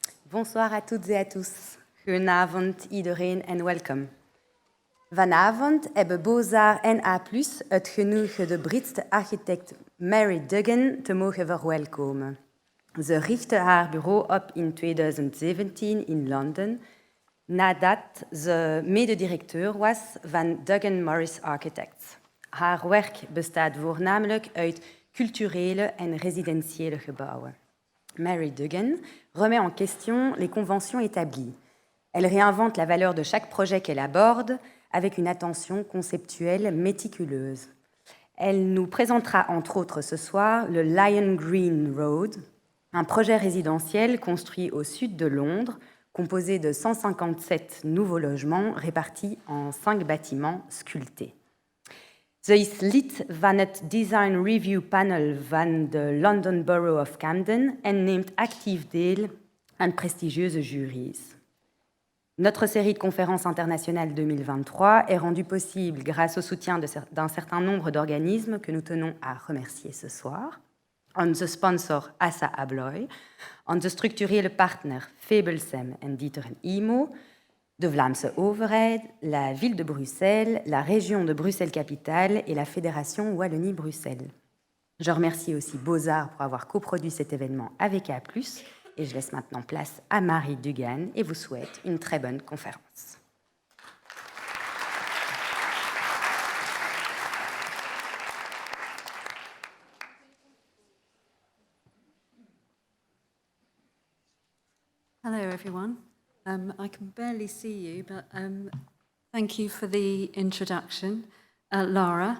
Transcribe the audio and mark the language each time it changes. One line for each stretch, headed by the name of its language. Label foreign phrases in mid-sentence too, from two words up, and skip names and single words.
French: Bonsoir à toutes et à tous.
Dutch: Goedenavond iedereen en welkom. Vanavond hebben Bozar en A+, het genoegen de Britse architect Mary Duggan te mogen verwelkomen. Ze richtte haar bureau op in 2017 in Londen, nadat ze mededirecteur was van Duggan Morris Architects. Haar werk bestaat voornamelijk uit culturele en residentiële gebouwen.
French: Mary Duggan remet en question les conventions établies. Elle réinvente la valeur de chaque projet qu'elle aborde avec une attention conceptuelle méticuleuse. Elle nous présentera entre autres ce soir le Lion Green Road, un projet résidentiel construit au sud de Londres, composé de 157 nouveaux logements répartis en 5 bâtiments sculptés.
Dutch: Ze is lid van het Design Review Panel van de London Borough of Camden en neemt actief deel aan prestigieuze juries.
French: Notre série de conférences internationales 2023 est rendue possible grâce au soutien d'un certain nombre d'organismes que nous tenons à remercier ce soir.
Dutch: Onze sponsor Assa Abloy, onze structurele partner Febelsem en Dieter en Imo, de Vlaamse overheid,
French: la ville de Bruxelles, la région de Bruxelles-Capitale et la Fédération Wallonie-Bruxelles. Je remercie aussi Bozar pour avoir coproduit cet événement avec A+, et je laisse maintenant place à Mary Duggan et vous souhaite une très bonne conférence.
English: Hello, everyone. I can barely see you, but thank you for the introduction, Lara.